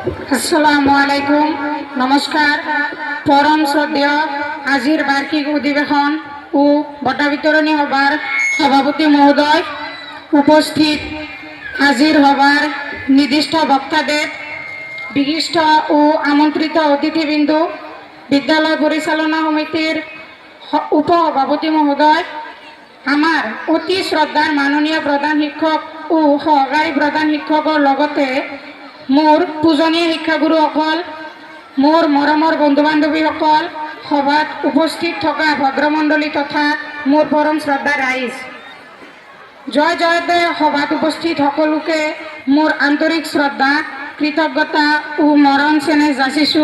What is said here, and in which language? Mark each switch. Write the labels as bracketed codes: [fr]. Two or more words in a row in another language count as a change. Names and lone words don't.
[ar] السلام عليكم. [bn] নমস্কার। পরম শ্রদ্ধেয় আজির বার্ষিক অধিবেশন ও বঁটা বিতরণী সভার সভাপতি মহোদয়, উপস্থিত আজির সভার নির্দিষ্ট বক্তাদের, বিশিষ্ট ও আমন্ত্রিত অতিথিবৃন্দ, বিদ্যালয় পরিচালনা সমিতির উপসভাপতি মহোদয়, আমার অতি শ্রদ্ধার [as] মাননীয় প্রধান শিক্ষক ও সহকারী প্রধান শিক্ষকৰ লগতে মোৰ পূজনীয় শিক্ষাগুৰুসকল, মোৰ মৰমৰ বন্ধু বান্ধৱীসকল, সভাত উপস্থিত থকা ভদ্ৰমণ্ডলী তথা মোৰ পৰম শ্ৰদ্ধা ৰাইজ, জয় জয়তে সভাত উপস্থিত সকলোকে মোৰ আন্তৰিক শ্ৰদ্ধা, কৃতজ্ঞতা ও মৰম চেনেহ যাচিছোঁ।